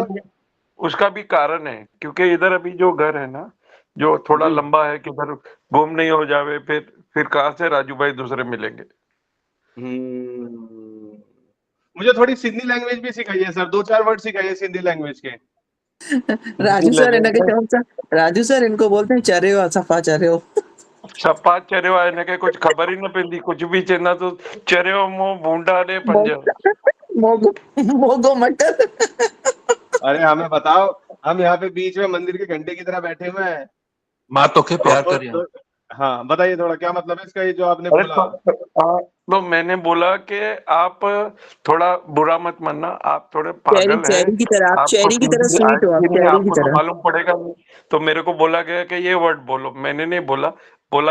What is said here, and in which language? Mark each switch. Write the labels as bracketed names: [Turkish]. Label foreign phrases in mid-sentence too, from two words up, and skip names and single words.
[Hindi] लिए उसका भी कारण है क्योंकि इधर अभी जो घर है ना, जो थोड़ा जी। लंबा है कि इधर गुम नहीं हो जावे, फिर कहाँ से राजू भाई दूसरे मिलेंगे। हम्म। मुझे थोड़ी सिंधी लैंग्वेज भी सिखाइए सर, 2-4 वर्ड सिखाइए सिंधी लैंग्वेज के। राजू सर इनके लगे [Sindhi] चवन सा [Hindi] राजू सर इनको बोलते हैं चरियो [Sindhi] सफा चरियो। छप्पा चरियो आहे हिनखे कुछ खबर ही न पवंदी, कुछ भी चवंदा तो चरियो मुंहुं भूंडा ॾे पंज। मोगो मोगो मटर। [Hindi] अरे हमें बताओ, हम यहाँ पे बीच में मंदिर के घंटे की तरह बैठे हुए हैं। [Sindhi] मां तोखे प्यार तो, करियां। [Hindi] हाँ बताइए थोड़ा क्या मतलब है इसका, ये जो आपने अरे बोला। तो मैंने बोला कि आप थोड़ा बुरा मत मानना, आप थोड़े चेरी पागल हैं, चेरी की तरह, आप आपको चेरी की तरह हिंदी स्वीट हो, आप आएगी नहीं, चेरी की आपको तो तरह। मालूम पड़ेगा नहीं। तो मेरे को बोला गया कि ये वर्ड बोलो, मैंने नहीं बोला, बोला